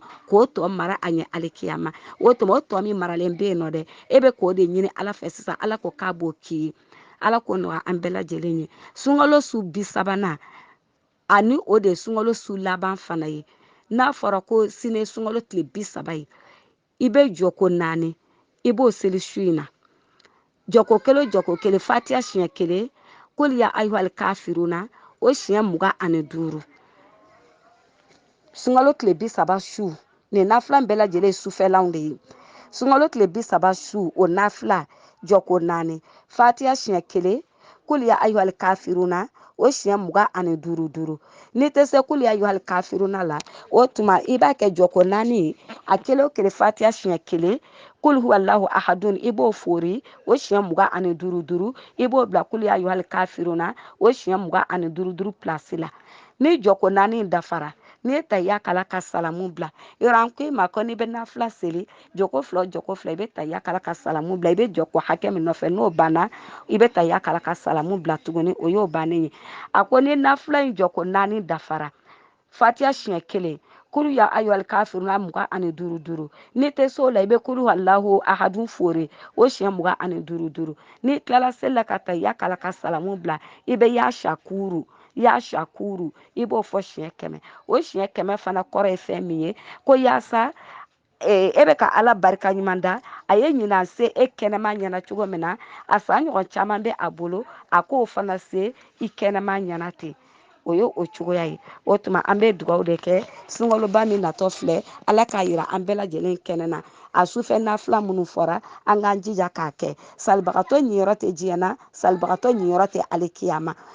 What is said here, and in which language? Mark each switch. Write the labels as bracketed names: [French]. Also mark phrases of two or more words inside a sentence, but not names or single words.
[Bambara] k'o tɔ mara a ɲɛ alikiyama o tuma o tɔ min maralen bɛ yen nɔ dɛ e bɛ k'o de ɲini ala fɛ sisan ala ko k'a b'o k'i ye ala k'o nɔgɔya an bɛɛ lajɛlen ye sunkalo su 30 ani o de sunkalo su laban fana ye n'a fɔra ko sini sunkalo tile 30 ye i bɛ jɔko 4 i b'o seli su in na jɔko 1 o jɔko 1 fatiha siɲɛ 1 [Arabic] قل يا أيها الكافرون [Bambara] o siɲɛ 25 sunkalo tile 30 su nin nafila bɛɛ lajɛlen ye sufɛlanw de ye sunkalo tile 30 su o nafila jɔko 4 fatiha siɲɛ 1 [Arabic] قل يا أيها الكافرون [Bambara] o siɲɛ 25 n'i tɛ se [Arabic] قل يا أيها الكافرون [Bambara] la o tuma i b'a kɛ jɔko 4 a 1 o 1 fatiha siɲɛ 1 [Arabic] قل هو الله أحد [Bambara] i b'o fori o siɲɛ 25 i b'o bila [Arabic] قل يا أيها الكافرون [Bambara] o siɲɛ 25 place la ni jɔko 4 dafara n'i ye tahiya kala ka salamu bila yɔrɔ an ko i ma ko n'i bɛ nafila seli jɔko 2 o jɔko 2 i bɛ tahiya kala ka salamu bila i bɛ jɔko hakɛ min nɔfɛ n'o banna i bɛ tahiya kala ka salamu bila tuguni o y'o bannen ye a ko ni nafila in jɔko 4 dafara fatiha siɲɛ 1 [Arabic] قل يا أيها الكافرون [Bambara] 25 n'i tɛ se o la i bɛ [Arabic] قل هو الله أحد [Bambara] fori o siɲɛ 25 n'i tilala seli la ka tahiya kala ka salamu bila i bɛ ya shakuru i b'o fɔ siɲɛ 100 o siɲɛ 100 fana kɔrɔ ye fɛn min ye ko yaasa e bɛ ka ala barika ɲuman da a ye ɲinan se e kɛnɛma ɲɛna cogo min na a san ɲɔgɔn caman bɛ a bolo a k'o fana se i kɛnɛma ɲɛna ten o ye o cogoya ye o tuma an bɛ dugawu de kɛ sunkaloba min natɔ filɛ ala k'a yira an bɛɛ lajɛlen kɛnɛ na a sufɛ nafila minnu fɔra an k'an jija k'a kɛ salibagatɔ ɲiyɔrɔ tɛ diɲɛ na salibagatɔ ɲiyɔrɔ tɛ alikiyama